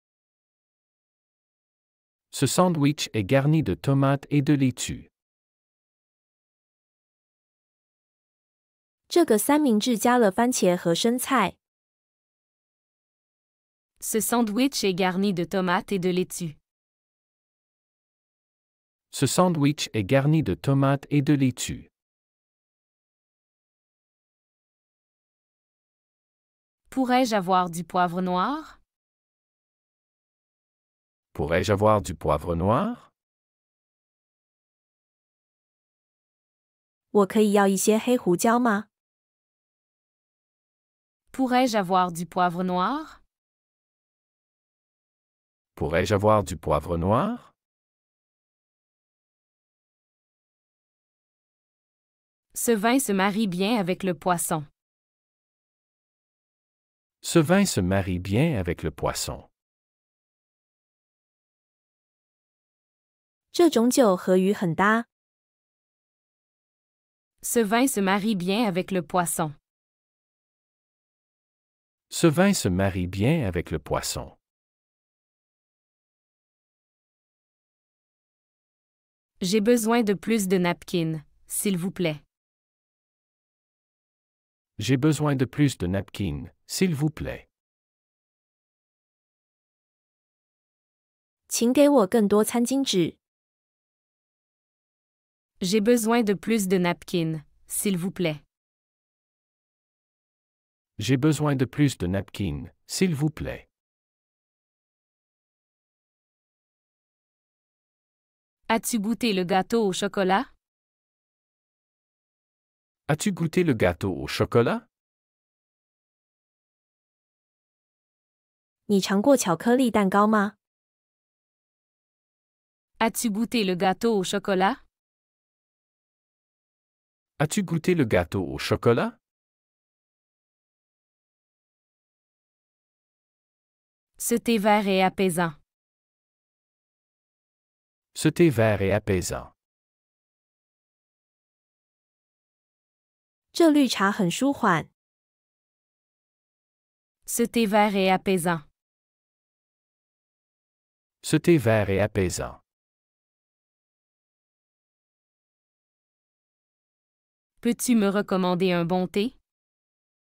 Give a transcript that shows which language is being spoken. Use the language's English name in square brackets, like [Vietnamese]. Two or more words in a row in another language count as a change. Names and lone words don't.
[French] Ce sandwich est garni de tomates et de laitue. [Chinese] 这个三明治加了番茄和生菜。 [French] Ce sandwich est garni de tomates et de laitue. Ce sandwich est garni de tomates et de laitue. Pourrais-je avoir du poivre noir? Pourrais-je avoir du poivre noir? [Chinese] 我可以要一些黑胡椒吗？ [French] Pourrais-je avoir du poivre noir? Pourrais-je avoir du poivre noir? Ce vin se marie bien avec le poisson. Ce vin se marie bien avec le poisson. [Chinese] 这种酒和鱼很搭。 [French] Ce vin se marie bien avec le poisson. Ce vin se marie bien avec le poisson. J'ai besoin de plus de napkins, s'il vous plaît. J'ai besoin de plus de napkins, s'il vous plaît. [Chinese] 请给我更多餐巾纸。 [French] J'ai besoin de plus de napkins, s'il vous plaît. J'ai besoin de plus de napkins, s'il vous plaît. As-tu goûté le gâteau au chocolat? As-tu goûté le gâteau au chocolat? [Chinese] 你尝过巧克力蛋糕吗？ [French] As-tu goûté le gâteau au chocolat? As-tu goûté le gâteau au chocolat? Ce thé vert est apaisant. Ce thé vert est apaisant. [Chinese] 这绿茶很舒缓。 [French] Ce thé vert est apaisant. Ce thé vert est apaisant. Peux-tu me recommander un bon thé?